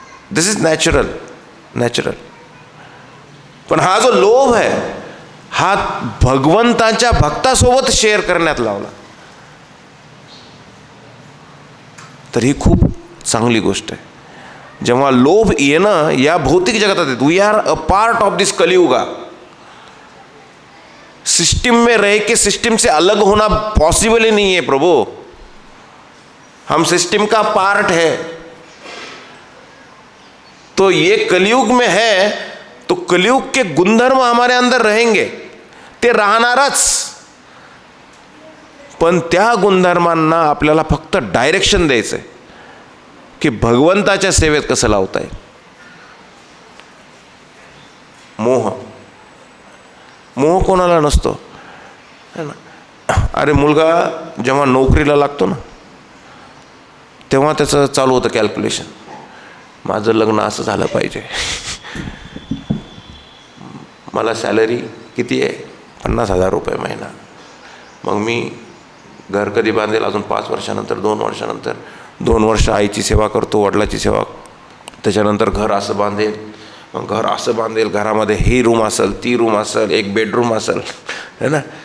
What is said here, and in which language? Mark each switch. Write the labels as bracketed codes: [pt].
[en] This is natural. [mr] पण हा जो लोभ आहे हा भगवंताच्या भक्तासोबत शेअर करण्यात लावला तर ही खूप चांगली गोष्ट आहे. जेव्हा लोभ येणं या भौतिक जगतात येत, [en] We are a part of this Kaliyuga. [hi] System में रह के सिस्टम से अलग होना पॉसिबल ही नहीं है प्रभु. हम सिस्टम का पार्ट है. तो ये कलियुग में है तो कलियुग के गुणधर्म हमारे अंदर रहेंगे, [mr] ते राहणारच. पण त्या गुणधर्मांना आपल्याला फक्त डायरेक्शन द्यायचं आहे की भगवंताच्या सेवेत कसं लावता येईल. मोह कोणाला नसतो, है ना. अरे मुलगा जेव्हा नोकरीला लागतो ना तेव्हा त्याचं चालू होतं कॅल्क्युलेशन, माझं लग्न असं झालं पाहिजे, मला सॅलरी किती आहे, 50,000 रुपये महिना, मग मी घर कधी बांधेल, अजून 5 वर्षानंतर, 2 वर्षानंतर, 2 वर्ष आईची सेवा करतो, वडिलाची सेवा, त्याच्यानंतर घर असं बांधेल, मग घर असं बांधेल, घरामध्ये ही रूम असेल, ती रूम असेल, एक बेडरूम असेल, है ना.